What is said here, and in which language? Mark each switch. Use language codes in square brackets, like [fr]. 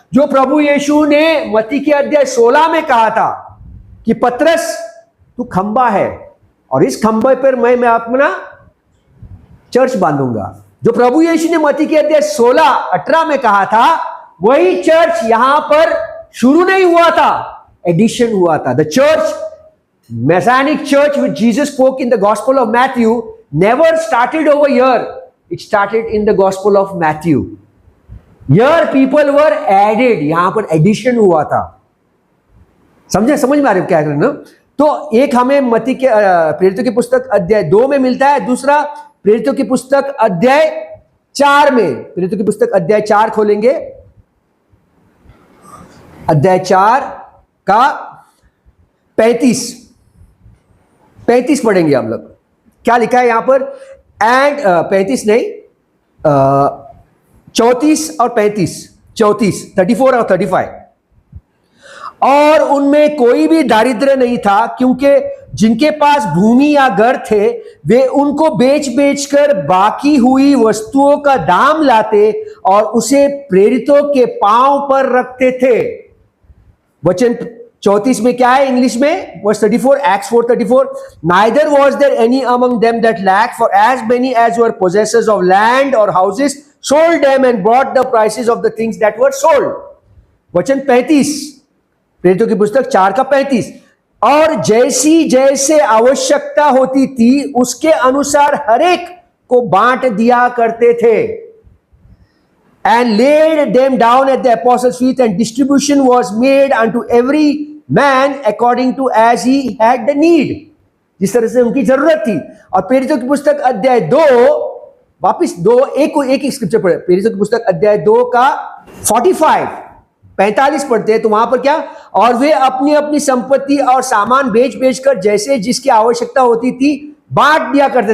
[hi] जो प्रभु यीशु ने मत्ती के अध्याय 16 में कहा था कि पतरस तू खंबा है और इस खंबे पर मैं अपना चर्च बांधूंगा। जो प्रभु यीशु ने मत्ती के अध्याय 16-18 में कहा था, वही चर्च यहां पर शुरू नहीं हुआ था, एडिशन हुआ था। The church, [en] Messianic church which Jesus spoke in the Gospel of Matthew never started over here. It started in the Gospel of Matthew. Here people were added. [hi] यहां पर एडिशन हुआ था। समझ में आ रहे क्या करना? तो एक हमें मत्ती के प्रेरितों की पुस्तक अध्याय 2 में मिलता है, दूसरा प्रेरितों की पुस्तक अध्याय 4 में। प्रेरितों की पुस्तक अध्याय 4 खोलेंगे, अध्याय 4 का 35 पढ़ेंगे हम लोग। क्या लिखा है यहां पर? एंड 35 नहीं, 34 और 34 और 35। और उनमें कोई भी दारिद्र्य नहीं था, क्योंकि जिनके पास भूमि या घर थे वे उनको बेच कर बाकी हुई वस्तुओं का दाम लाते और उसे प्रेरितों के पांव पर रखते थे। वचन 34 में क्या है इंग्लिश में? [en] Verse 34, Acts 4:34, neither was there any among them that lacked, for as many as were possessors of land or houses sold them and brought the prices of the things that were sold. [hi] वचन 35, प्रेरितों की पुस्तक 4 का 35, और जैसी जैसे आवश्यकता होती थी उसके अनुसार हरेक को बांट दिया करते थे। [en] And laid them down at the apostles' feet, and distribution was made unto every man according to as he had the need. [hi] जिस तरह से उनकी जरूरत थी। और प्रेरितों की पुस्तक अध्याय 2, वापिस एक स्क्रिप्चर पढ़े, प्रेरितों की पुस्तक अध्याय 2 का 45 पढ़ते हैं, तो वहां पर क्या? और वे अपनी अपनी संपत्ति और सामान बेच कर जैसे जिसकी आवश्यकता होती थी बांट दिया करते।